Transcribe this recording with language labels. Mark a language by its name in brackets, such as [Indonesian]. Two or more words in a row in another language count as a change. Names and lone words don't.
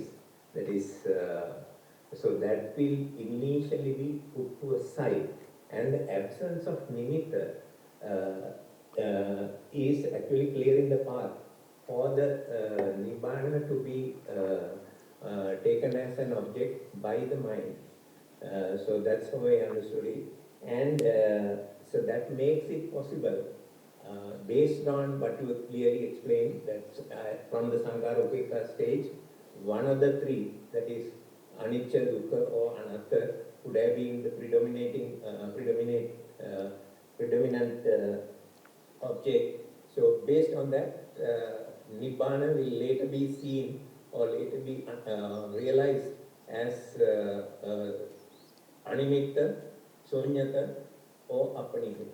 [English] That is, so that will initially be put to a side, and the absence of nimitta is actually clearing the path for the nibbana to be taken as an object by the mind. So that's how I understood it. And so that makes it possible, based on what you clearly explained, that from the [Pali] Sankhara Upekkha [English] stage, one of the three, that is anicca, dukkha or anatta, would have been the predominant object. So based on that, Nibbana will later be seen or later be realized as Animitta, Shunyata or Apanimitta.